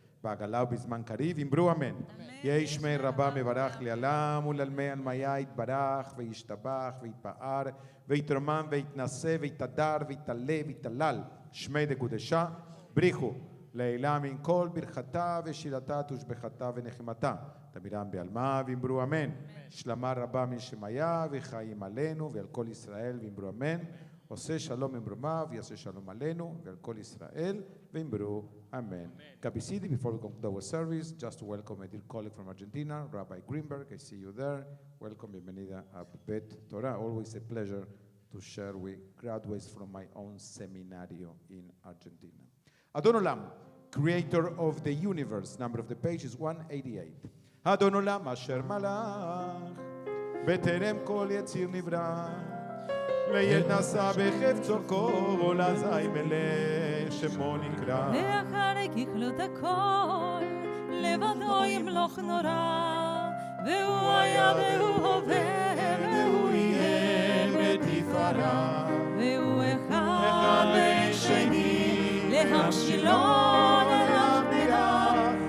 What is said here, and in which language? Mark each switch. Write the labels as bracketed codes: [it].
[arc] בעגלה ובזמן קריב אמרו אמן. יהי שמי רבה מברך לעלם ולעלמי עלמיה יתברך וישתבח ויתפאר ויתרומם ויתנשא ויתהדר ויתעלה ויתהלל שמי דקודשה בריחו לעילם עם כל ברכתה ושירתה תושבחתה ונחמתה. תמירם בעלמא ואמרו אמן. שלמה רבה משמיה וחיים עלינו ועל כל ישראל ואמרו אמן. עושה שלום אמרומיו ויעשה שלום עלינו ועל כל ישראל ואמרו amen. [en] Kabisidi, before we conclude our service, just to welcome a dear colleague from Argentina, Rabbi Greenberg. I see you there. Welcome, [es] bienvenida a Beth Torah. [en] Always a pleasure to share with graduates from my own seminario in Argentina. Adon Olam, creator of the universe. Number of the page is 188. [he] Adon Olam asher malach בטרם כל יציר נברא לילד נשא בחפצו כל אזי מלך שמו נקרא ואחרי ככלות הכל לבדו ימלוך נורא והוא היה והוא הווה והוא יהיה בתפארה והוא אחד ואין שני להמשילו להכבירה